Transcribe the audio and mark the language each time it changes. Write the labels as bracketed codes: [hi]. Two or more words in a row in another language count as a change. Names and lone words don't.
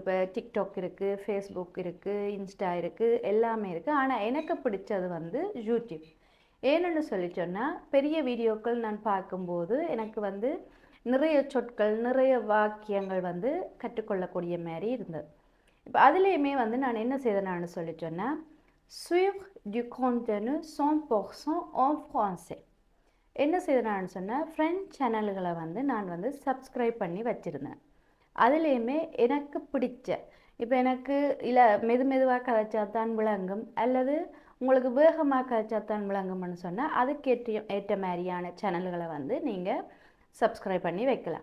[ta] இப்போ டிக்டாக் இருக்குது, ஃபேஸ்புக் இருக்குது, இன்ஸ்டா இருக்குது, எல்லாமே இருக்குது. ஆனால் எனக்கு பிடிச்சது வந்து யூடியூப். ஏன்னு சொல்லி சொன்னால், பெரிய வீடியோக்கள் நான் பார்க்கும்போது எனக்கு வந்து நிறைய சொற்கள், நிறைய வாக்கியங்கள் வந்து கற்றுக்கொள்ளக்கூடிய மாதிரி இருந்தது. இப்போ அதுலேயுமே வந்து நான் என்ன செய்தேன்னு சொல்லி சொன்னால், [fr] suivre du contenu 100% en français. [ta] என்ன செய்தேன்னு சொன்னால், [en] French channels [ta] வந்து நான் வந்து சப்ஸ்கிரைப் பண்ணி வச்சுருந்தேன். அதுலேயுமே எனக்கு பிடிச்ச, இப்போ எனக்கு இல்லை மெதுவாக கதைச்சா தான் விளங்கும், அல்லது உங்களுக்கு வேகமாக கதைச்சா தான் விளங்கும்னு சொன்னால் அதுக்கேற்ற மாதிரியான சேனல்களை வந்து நீங்கள் சப்ஸ்கிரைப் பண்ணி வைக்கலாம்.